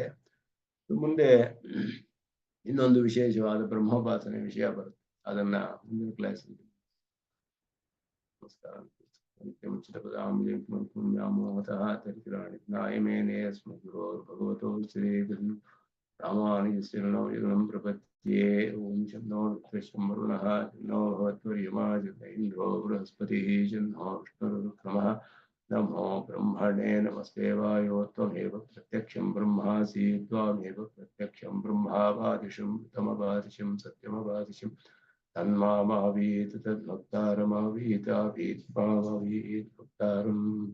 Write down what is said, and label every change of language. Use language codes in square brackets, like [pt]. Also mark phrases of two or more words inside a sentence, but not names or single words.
[kn] ಮುಂದೆ ಇನ್ನೊಂದು ವಿಶೇಷವಾದ ಬ್ರಹ್ಮೋಪಾಸನೆ ವಿಷಯ ಬರುತ್ತೆ. ಅದನ್ನ ಮುಂದಿನ ಕ್ಲಾಸಲ್ಲಿ ನಮಸ್ಕಾರ. [sa] ಭಗವತೋ ಶ್ರೀ ರಾಮಾನುಜಸ್ಯರ್ಣೋ ಯುಗಂ ಪ್ರಪದ್ಯೆ. ಓಂ ಶನ್ನೋ ವರುಣಃ ಶನ್ನೋ ಭವತ್ವರ್ಯಮಾ ಶನ್ನ ಇಂದ್ರೋ ಬೃಹಸ್ಪತಿಃ ಶನ್ನೋ ವಿಷ್ಣುರುಕ್ರಮಃ. नमो ब्रह्मणे नमस्ते वायो त्वमेव प्रत्यक्षं ब्रह्मासि त्वामेव प्रत्यक्षं ब्रह्मावादिशं तमवादिशं सत्यमवादिशं तन्मामावीत तद्भक्तारमावीतावीत मामावीत भक्तारम्.